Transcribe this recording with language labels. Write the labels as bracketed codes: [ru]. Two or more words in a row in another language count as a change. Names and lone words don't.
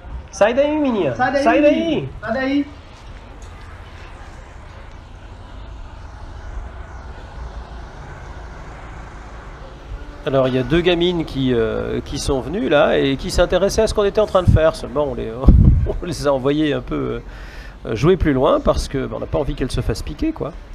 [pt] Sai daí, menina! Sai daí! Sai daí! Sai daí! [fr] Alors il y a deux gamines qui sont venues là et qui s'intéressaient à ce qu'on était en train de faire. Seulement on les a envoyées un peu jouer plus loin parce que on n'a pas envie qu'elles se fassent piquer quoi.